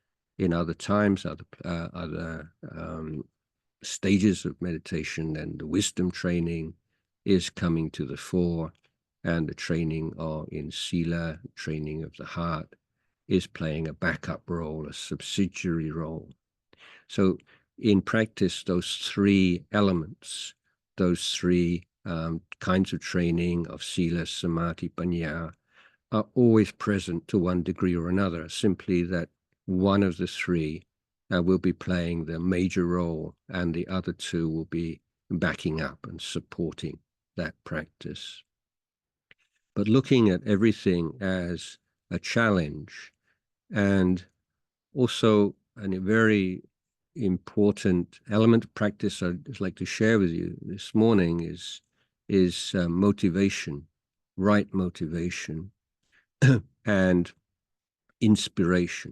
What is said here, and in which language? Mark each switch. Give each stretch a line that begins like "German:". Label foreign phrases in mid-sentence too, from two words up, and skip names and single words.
English: In other times, other stages of meditation, then the wisdom training is coming to the fore, and the training in sila, training of the heart, is playing a backup role, a subsidiary role. So in practice, those three elements, those three kinds of training of
Pali: sila, samadhi, panya,
English: are always present to one degree or another, simply that one of the three will be playing the major role and the other two will be backing up and supporting that practice. But looking at everything as a challenge, and also a very important element of practice I'd like to share with you this morning is motivation, right motivation, and inspiration.